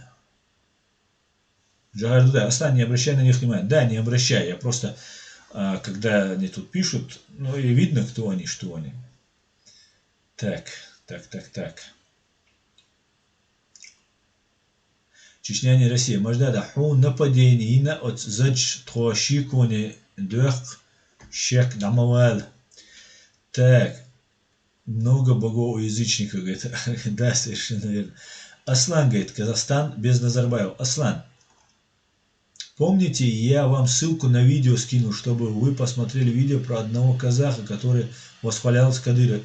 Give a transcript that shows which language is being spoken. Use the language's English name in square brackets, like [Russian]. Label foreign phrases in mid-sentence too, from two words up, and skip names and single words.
[Russian] Джагарда, Аслан, не обращай на них внимания. Да, не обращай, я просто, когда они тут пишут, ну и видно, кто они, что они. Так. Чечня не Россия. Можда ху нападение от задж трошиконе дөх шек намавал. Так. Много богов у язычников, говорит. Да, совершенно верно. Аслан, говорит, Казахстан без Назарбаева. Аслан, помните, я вам ссылку на видео скинул, чтобы вы посмотрели видео про одного казаха, который восхвалялся Кадыров.